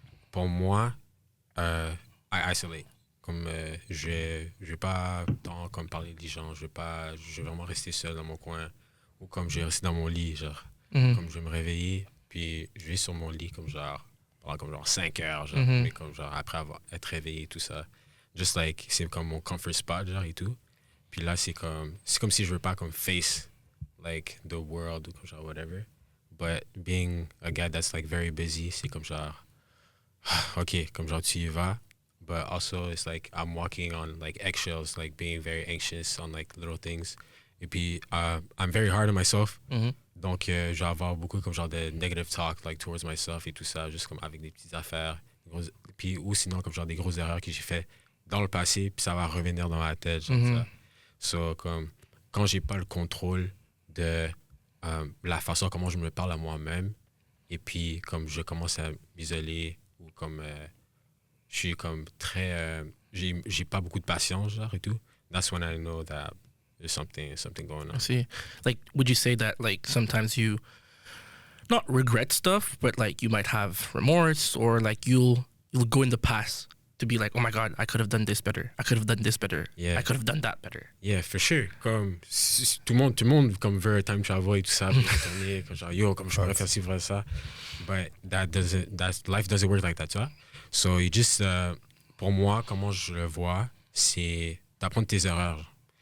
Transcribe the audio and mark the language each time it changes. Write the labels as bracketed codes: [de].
[fr] Pour moi, [en] I isolate. [fr] Comme je vais pas tant comme parler des gens, je vais vraiment rester seul dans mon coin ou comme je vais rester dans mon lit, genre comme je vais me réveiller puis je vais sur mon lit comme genre pendant comme genre 5 heures, genre mais comme genre après avoir être réveillé tout ça, [en] just like [fr] c'est comme mon [en] comfort spot [fr] genre et tout. Puis là c'est comme si je veux pas comme face [en] like the world [fr] ou comme genre [en] whatever, but being a guy that's like very busy, [fr] c'est comme genre OK, comme genre tu y vas. [en] But also it's like I'm walking on like eggshells, like being very anxious on like little things. [fr] Et puis [en] I'm very hard on myself. [fr] Donc je vais avoir beaucoup comme genre de [en] negative talk like towards myself [fr] et tout ça, juste comme avec des petites affaires. Puis ou sinon comme genre des grosses erreurs que j'ai fait dans le passé, puis ça va revenir dans ma tête, genre ça. So comme quand j'ai pas le contrôle de la façon comment je me parle à moi-même, et puis comme je commence à m'isoler ou comme je suis comme très j'ai pas beaucoup de patience genre et tout, [en] that's when I know that there's something going on. I see. Like, would you say that like sometimes you not regret stuff, but like you might have remorse, or like you'll go in the past to be like, oh my God, I could have done this better. I could have done this better. Yeah. I could have done that better. Yeah, for sure. [fr] Comme tout le monde comme veut un time travel et tout ça, puis retourner comme genre yo, comme je pourrais faire ci, faire ça. [en] But life doesn't work like that, [fr] tu vois. [en] So you just [fr] pour moi, comment je le vois, c'est d'apprendre tes erreurs.